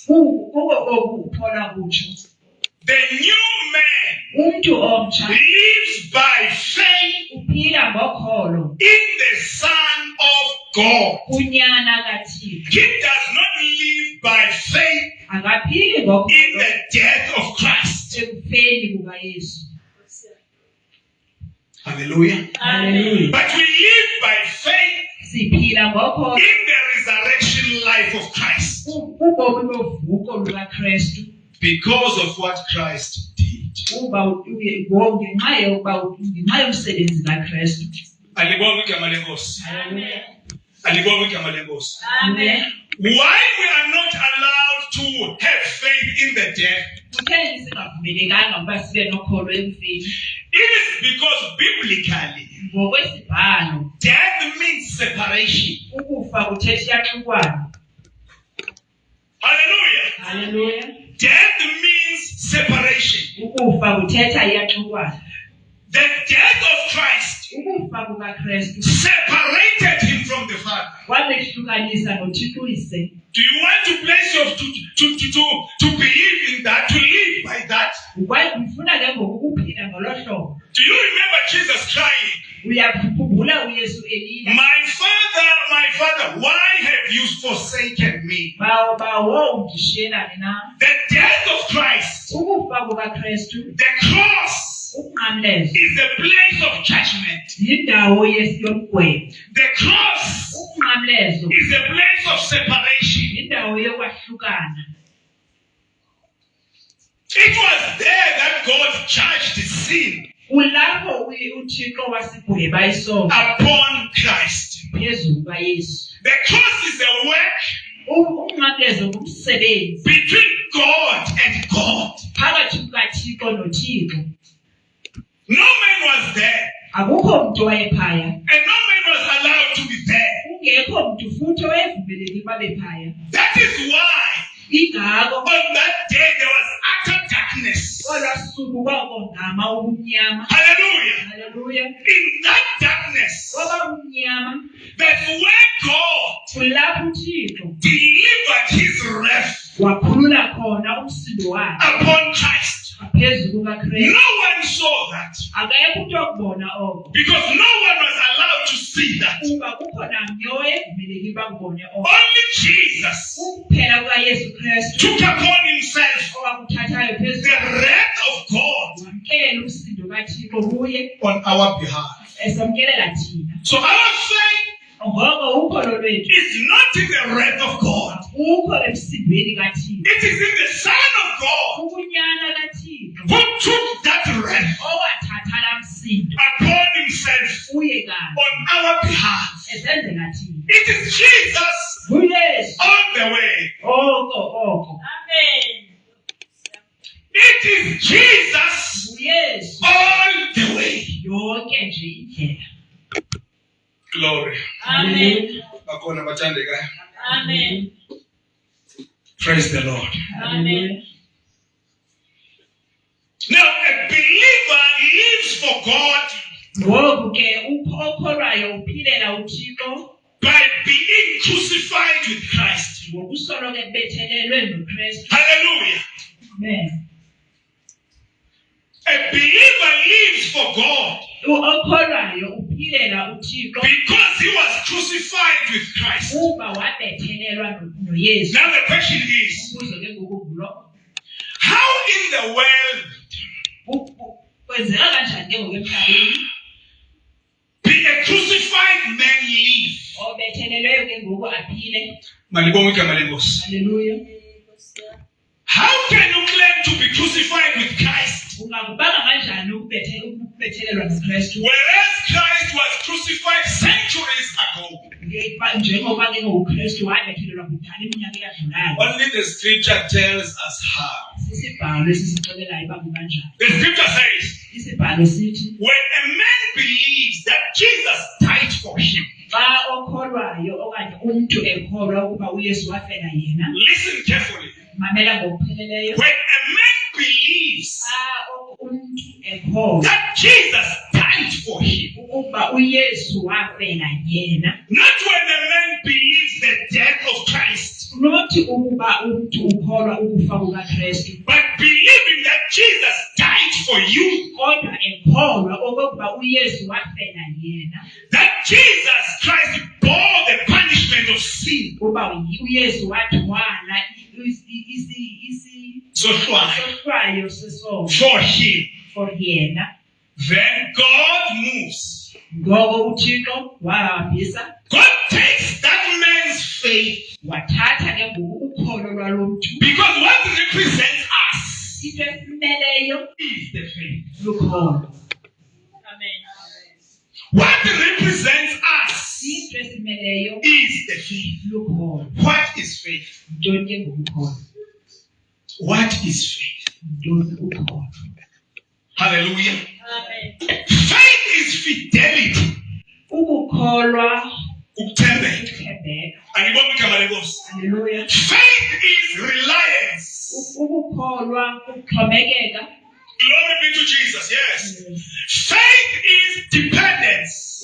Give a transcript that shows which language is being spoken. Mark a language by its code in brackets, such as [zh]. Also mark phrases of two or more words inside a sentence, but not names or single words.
[xh] Kuko oku uphola kutsho. [en] The new man [xh] Umuntu omtsha [en] lives by faith [xh] uphila ngokholo. [en] in the Son of God. [xh] Unyana kaThixo. [en] He does not live by faith [xh] Akaphili [en] in [xh] ngokholo [en] the death of Christ. [xh] ekufeni kukaYesu. Hallelujah. Hallelujah. [en] But we live by faith [xh] Siphila ngokholo [en] in the resurrection life of Christ [xh] ubomi bovuko lukaKristu. [en] because of what Christ did. [xh] Ngenxa yomsebenzi kaKristu. Alibonke igama lenkosi. Amen. Alibonke igama lenkosi. Amen. [en] Why we are not allowed to have faith in the death? [xh] Kutheni singavumelekanga ukuba sibe nokholo ekufeni? [en] It is because biblically, [xh] Ngokwesibhalo, [en] death means separation. [xh] ukufa kuthetha iyaxukwana. Hallelujah. Hallelujah. [en] Death means separation. [xh] Ukufa kuthetha iyaxukwana. [en] The death of Christ [xh] Ukufa kukaKristu [en] separated him from the Father. [xh] kwamehlukanisa noThixo uyise. [en] Do you want to place your to believe in that, to live by that? [xh] Ufuna ke ngoku ukuphila ngolo hlobo. [en] Do you remember Jesus crying? [xh] Uyakhumbula uYesu elila. [en] My Father, why have you forsaken me? [xh] Bawo undishiyelani na? [en] The death of Christ, [xh] Ukufa kukaKristu, [en] the cross, [xh] umnqamlezo, [en] is the place of judgment. [xh] yindawo yomgwebo. [en] The cross [xh] Umnqamlezo, [en] is a place of separation. [xh] yindawo yokwahlukana. [en] It was there that God judged sin [xh] Kulapho uThixo wasigweba isono [en] upon Christ. [xh] phezu kukaYesu. [en] The cross is a work [xh] Umnqamlezo ngumsebenzi [en] between God and God. [xh] phakathi kukaThixo noThixo. [en] No man was there, [xh] Akukho muntu wayephaya. [en] and no man was allowed to be there. [xh] Kungekho muntu futhi owayevumelekile babe phaya. [en] That is why [xh] Ingako [en] on that day there was utter darkness. [xh] olwa suku kwakongama ubumnyama. Hallelujah. Hallelujah. [en] In that darkness, [xh] Kwaba umnyama [en] that's where God [xh] kulapho uThixo [en] delivered his wrath [xh] wakhulula khona umsindo wakhe [en] upon Christ. [xh] phezu kukaKristu. [en] No one saw that [xh] Akekho umuntu okubona oko. [en] because no one was allowed to see that. [xh] Kuba kukhona mnye owayevumelekile bakubone oko. [en] Only Jesus [xh] Ukuphela kukaYesu Kristu [en] took upon himself [xh] owakuthathayo phezu [en] the wrath of God [xh] wamkela umsindo kaThixo kuye [en] on our behalf. [xh] esamkelela thina. [en] So our faith [xh] Ngoko ukholo lwethu [en] is not in the wrath of God. [xh] ukho emsindweni kaThixo. [en] It is in the Son of God [xh] Ubunyana kaThixo [en] who took that wrath [xh] owathatha la msindo [en] upon himself [xh] kuye kanye [en] on our behalf. [xh] esenzela thina. [en] It is Jesus [xh] UYesu [en] all the way. [xh] oko. [en] It is Jesus [xh] UYesu [en] all the way. [xh] yonke nje indlela. [en] Glory. [xh] Amen. Bakona bathandekayo. Amen. [en] Praise the Lord. [xh] Amen. [en] lives for God [xh] ngoku ke okholwayo uphilela uThixo [en] by being crucified with Christ. [xh] ngokusolo ke bethelelwe noKristu. Hallelujah. Amen. [en] A believer lives for God [xh] Okholwayo uphilela uThixo [en] because he was crucified with Christ. [xh] kuba wabethelelwa noYesu. [en] Now the question is, [xh] Umbuzo ke ngoku ngulo, [en] how in the world [xh] kwenzeka kanjani ke ngoku emhlabeni [en] be a crucified man live? [xh] obethelelweyo ke ngoku aphile? Malibonga igama lenkosi. Hallelujah. [en] How can you claim to be crucified with Christ, [xh] Ungakubanga kanjani ukubethelelwa noKristu [en] whereas Christ was crucified centuries ago? [xh] njengoba ke ngoKristu wabethelelwa kudala iminyaka eyadlulayo? [en] Only the scripture tells us how. [xh] Sisibhalo esisixelelayo uba kanjani. [en] The scripture says, [xh] Isibhalo sithi [en] when a man believes that Jesus died for him, [xh] xa okholwayo okanye umntu ekholwa ukuba uYesu wafela yena, [en] listen carefully. [xh] mamela ngokupheleleyo, [en] When a man believes [xh] xa umntu ekholwa [en] that Jesus died for him, [xh] ukuba uYesu wafela yena, [en] not when a man believes the death of Christ, [xh] nothi ukuba umntu ukholwa ukufa kukaKristu, [en] but believing that Jesus died for you, [xh] kodwa ekholwa okokuba uYesu wafela yena, [en] that Jesus Christ bore the punishment of sin. [xh] uba uYesu wathwala isohlwayo sesono [en] For him, [xh] for yena, [en] then God moves. [xh] ngoko uThixo wahambisa [en] God takes that man's faith, [xh] wathatha ke ngoku ukholo lwalo mntu, [en] because what represents us [xh] into esimeleyo [en] is the faith. [xh] lukholo. [en] What represents us [xh] Into esimeleyo [en] is the faith. [xh] lukholo. [en] What is faith? [xh] Ntoni ke ngoku ukholo? [en] What is faith? [xh] Ntoni ukholo? [en] Hallelujah. Faith is fidelity. [xh] Ukukholwa Ukuthembeka. ukuthembeka. Angibonga igama lenkosi. Hallelujah. [en] Faith is reliance. [xh] Ukukholwa ukuxhomekeka. [en] Glory be to Jesus. Yes. Faith is dependence.